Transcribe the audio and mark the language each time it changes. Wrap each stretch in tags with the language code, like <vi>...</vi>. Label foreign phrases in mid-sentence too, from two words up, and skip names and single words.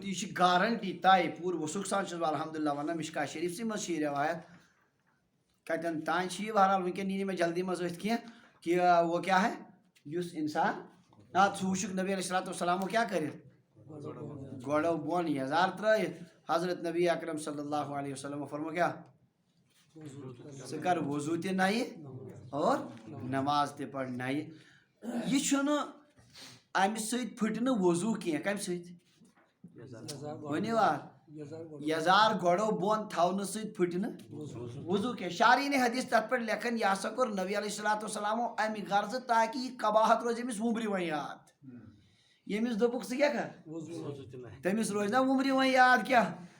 <ks>یہِ چھِ گارنٹی طے پوٗرٕ وثوق سان چھُس بہٕ الحمدُاللہ ونان مشکات شریف سٕے منٛز چھِ یہِ روایت کتن تان چھ یہ بہرحال ونکن نی میں جلدی مز اتھ کی کہ وہ کیا ہے اس انسان ژٕ وٕچھُکھ نبی</ks> <ar>علیہ الصلوۃ والسلام</ar> <ks>کیا کٔرِتھ گۄڈو بۄن یزار ترٲیِتھ حضرت نبی اکرم</ks> <ar>صلی اللہ علیہ وسلم</ar> <ks>فرمو کیا ژٕ کر وضو تہِ نَیہِ اور نماز تہِ پَر نَیہِ یہ چھُنہٕ امہِ سۭتۍ پھٕٹہِ نہٕ وضو کینٛہہ کمہِ سۭتۍ ؤنِو یزار گۄڈو بۄن تھاونہٕ سۭتۍ پھٕٹہِ نہٕ وضو کینٛہہ شارین حدیث تتھ پٮ۪ٹھ لیکھان یہ ہسا کوٚر نبی</ks> <ar>علیہ الصلوۃ والسلامو</ar> <ks>امہِ غرضہٕ تاکہ یہ قباحت روزِ أمِس وُمبرِ وۄنۍ یاد ییٚمِس دوٚپُکھ ژٕ کیٛاہ کر تٔمِس روزِ نا وُمبرِ وۄنۍ یاد کیٛاہ</ks>